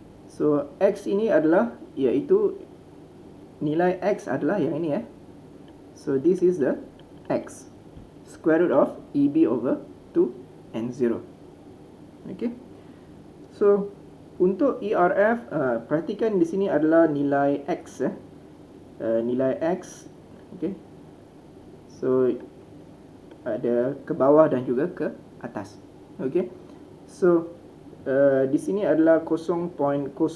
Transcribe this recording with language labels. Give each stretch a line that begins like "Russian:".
Malay: So X ini adalah iaitu nilai X adalah yang ini.
English: So this is the X, square root of EB over 2 and 0. Okay.
Malay: So untuk ERF, perhatikan di sini adalah nilai X. Nilai X. Okay. So ada ke bawah dan juga ke atas. Okay. So di sini adalah 0.0001.